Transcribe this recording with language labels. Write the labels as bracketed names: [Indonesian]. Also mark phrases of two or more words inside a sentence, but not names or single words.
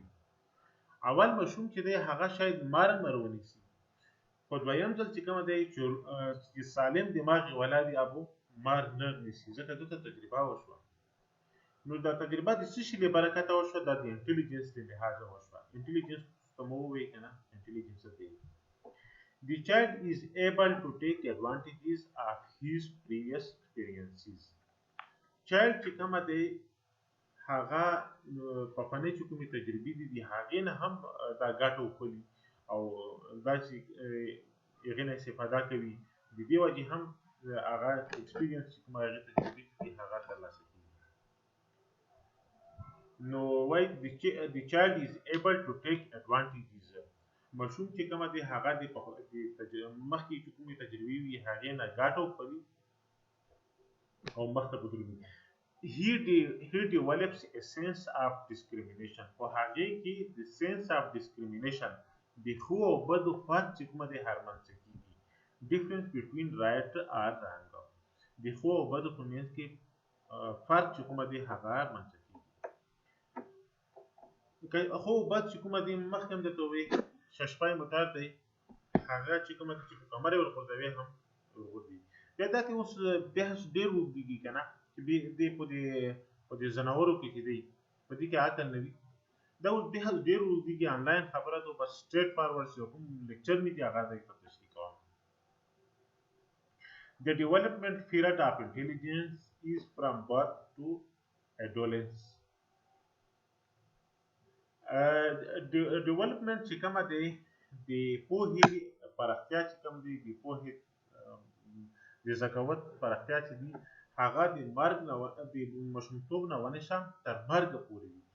[Pashto] اول ماشوم چې دی هغه شاید مار ونیسي، خو دویم ځل چې کومه دی چې سالم دماغ یې ولا وي هغه مار نه نیسي، ځکه ده ته تجربه وشوه. نو دا تجربه د څه شي له برکته وشوه؟ دا د انټيليجنس له لحاظه وشوه. انټيليجنس ته مو ووایي که نه، انټيليجنس څه دی؟ [English] The child is able to take advantages of his previous experiences. [Pashto] child چې کومه دی هغه پخوانۍ چې کومې تجربې دي هغې نه هم دا ګټه وخلي او داسې هغې نه استفاده کوي. د دې وجې هم هغه ایکسپیرینس چې کوم هغه تجربه چې هغه ترلاسه کیږي. نو وای [English] the child is able to take advantages. [Pashto] ماشوم چې کومه دی هغه د مخکې چې کومې تجربې وي هغې نه ګټه وکړي او مخته بدلوي. [English] He develops a sense of discrimination. [Pashto] په هغې کې [English] the sense of discrimination [Pashto] د ښو او بدو فرق چې کومه دی هرمنځته کیږي. [English] difference between right or wrong. [Pashto] د ښو او بدو په منځ کې فرق چې کومه دی هغه هرمنځته کیږي. خو بد چې کومه دی مخکې هم درته وویل ششپای متار دی هغه چې کومه چې په کمرې ورغورځوي هم ورغورځي. بیا دا کې اوس بحث ډېر اوږدېږي که نه چې دې په دې ځناورو کې چې دی په دې کې عقل نه وي. دا اوس بحث ډېر اوږدېږي آنلاین خبره ده بس [English] straight forward [Pashto] چې کوم لیکچر مې دی هغه ځای ته تشریح کوم. [English] The development period of intelligence is from birth to adolescence. [Pashto] ډیولپمنټ چې کومه دی د پوهې پراختیا چې کوم دی د پوهې د ذکاوت پراختیا چې دی هغه د مرګ نه د ماشومتوب نه ونیسه تر مرګه پورې وي.